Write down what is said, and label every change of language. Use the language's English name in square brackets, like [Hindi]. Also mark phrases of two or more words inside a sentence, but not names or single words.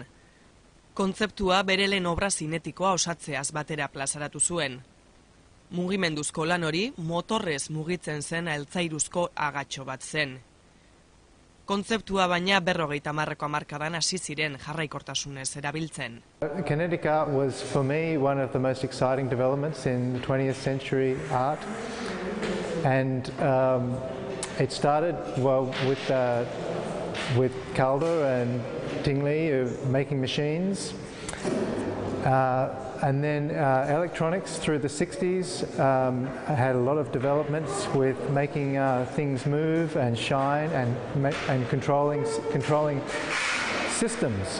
[Basque] Kontzeptua bere lehen obra zinetikoa osatzeaz batera plazaratu zuen. Mugimenduzko lan hori motorrez mugitzen zen altzairuzko agatxo bat zen. Kontzeptua baina 50. hamarkadan hasi ziren jarraikortasunez erabiltzen. [English] Kinetic art was for me one of the most exciting developments in 20th century art. And it started with Calder and Tingley making machines, and then electronics through the 60s had a lot of developments with making things move and shine and controlling systems.